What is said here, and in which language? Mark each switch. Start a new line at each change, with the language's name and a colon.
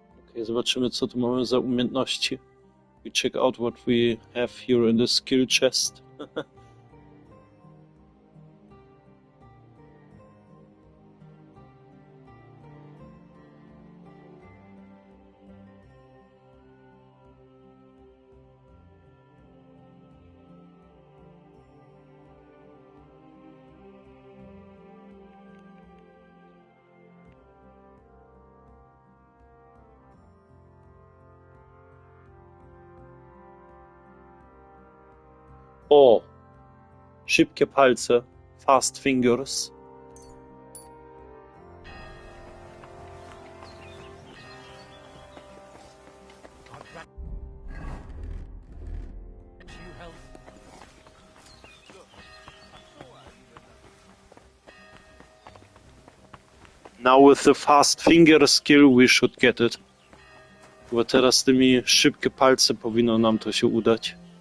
Polish: Okay, zobaczymy, co tu mamy za umiejętności.
English: We check out what we have here in the skill chest.
Polish: O! Szybkie palce.
English: Fast fingers. Now with the fast finger skill we should get it.
Polish: Bo teraz z tymi szybkie palce powinno nam to się udać.